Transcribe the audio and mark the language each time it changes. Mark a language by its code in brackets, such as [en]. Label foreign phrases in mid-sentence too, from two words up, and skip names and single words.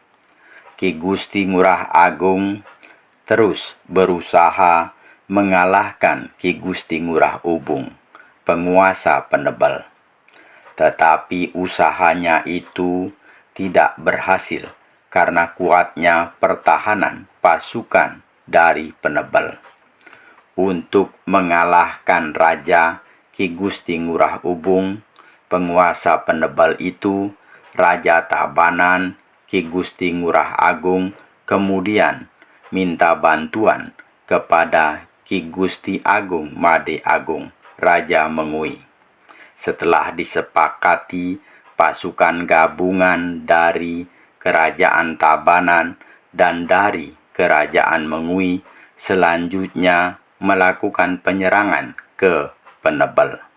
[id] Ki Gusti Ngurah Agung terus berusaha mengalahkan Ki Gusti Ngurah Ubung, penguasa Penebel. Tetapi usahanya itu tidak berhasil karena kuatnya pertahanan pasukan dari Penebel. Untuk mengalahkan Raja Ki Gusti Ngurah Ubung, penguasa Penebel itu, Raja Tabanan Ki Gusti Ngurah Agung kemudian minta bantuan kepada Ki Gusti Agung Made Agung, Raja Mengui. Setelah disepakati, pasukan gabungan dari kerajaan Tabanan dan dari kerajaan Mengui selanjutnya melakukan penyerangan ke Penebel.